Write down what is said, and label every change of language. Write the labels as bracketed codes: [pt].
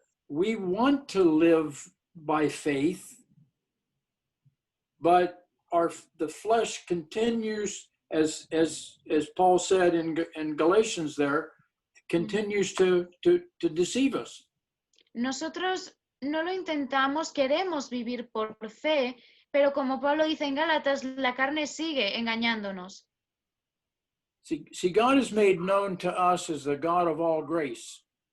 [en] We want to live by faith, but the flesh continues, as Paul said in Galatians there, continues to deceive us. [es] Nosotros no lo intentamos, queremos vivir por fe, pero como Pablo dice en Gálatas, la carne sigue engañándonos. [en] See, God is made known to us as the God of all grace.